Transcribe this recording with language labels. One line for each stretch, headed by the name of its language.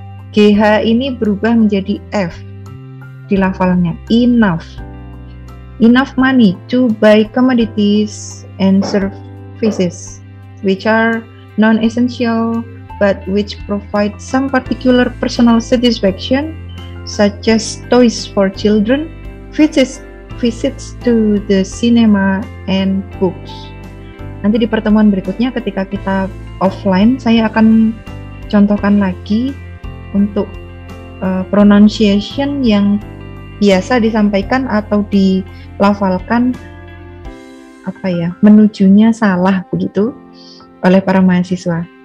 Indonesian: GH ini berubah menjadi F di lafalnya.
English: Enough. Enough money to buy commodities and services which are non-essential but which provide some particular personal satisfaction, such as toys for children, visits to the cinema, and books.
Indonesian: Nanti di pertemuan berikutnya ketika kita offline, saya akan contohkan lagi untuk pronunciation yang biasa disampaikan atau dilafalkan menujunya salah begitu oleh para mahasiswa.